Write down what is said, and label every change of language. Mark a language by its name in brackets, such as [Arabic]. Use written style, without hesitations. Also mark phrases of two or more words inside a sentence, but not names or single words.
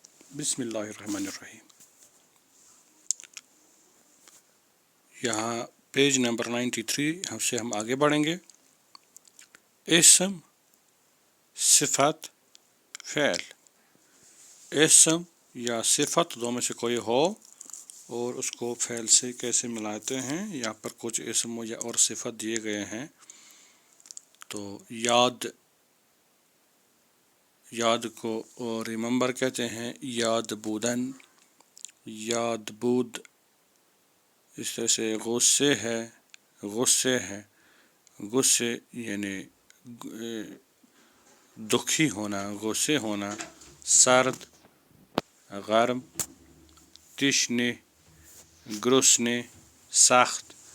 [Urdu] بسم اللہ الرحمن الرحیم. یہاں پیج نمبر 93 سے ہم آگے بڑھیں گے. اسم، صفت، فعل. اسم یا صفت دو میں سے کوئی ہو اور اس کو فعل سے کیسے ملاتے ہیں. یہاں پر کچھ اسم اور صفت دیے گئے ہیں. تو یاد کو ریممبر کہتے ہیں. [Persian] یاد بودن، یاد بود. [Urdu] اس طرح سے غصے ہے. غصے یعنی دکھی ہونا، غصے ہونا. [Persian] سرد، گرم. تشنے، گرسنے، سخت.